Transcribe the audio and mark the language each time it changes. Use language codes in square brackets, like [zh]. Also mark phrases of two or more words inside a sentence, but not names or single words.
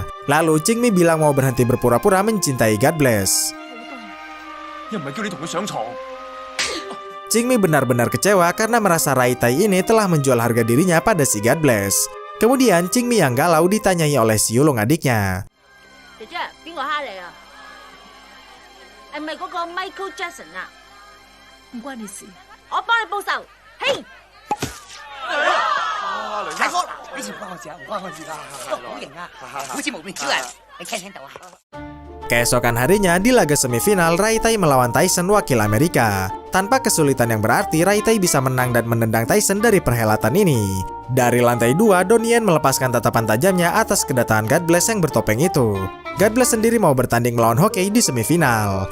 [id] Lalu Ching Mi bilang mau berhenti berpura-pura mencintai God Bless. Ching Mi benar-benar kecewa karena merasa Rai Tai ini telah menjual harga dirinya pada si God Bless. Kemudian Ching Mi yang galau ditanyai oleh si Yulong adiknya. [yue] 姐姐，邊個蝦你啊？係咪嗰個 Michael Jackson 啊？唔關你事，我幫你報仇。嘿！大哥，呢次唔關我事啊，唔關我事㗎，都好型啊，好似無面超人，你聽唔聽到啊？ [id] Keesokan harinya di laga semifinal, Rai Tai melawan Tyson wakil Amerika. Tanpa kesulitan yang berarti, Rai Tai bisa menang dan menendang Tyson dari perhelatan ini. Dari lantai 2, Donnie Yen melepaskan tatapan tajamnya atas kedatangan God Bless yang bertopeng itu. God Bless sendiri mau bertanding melawan Hokey di semifinal.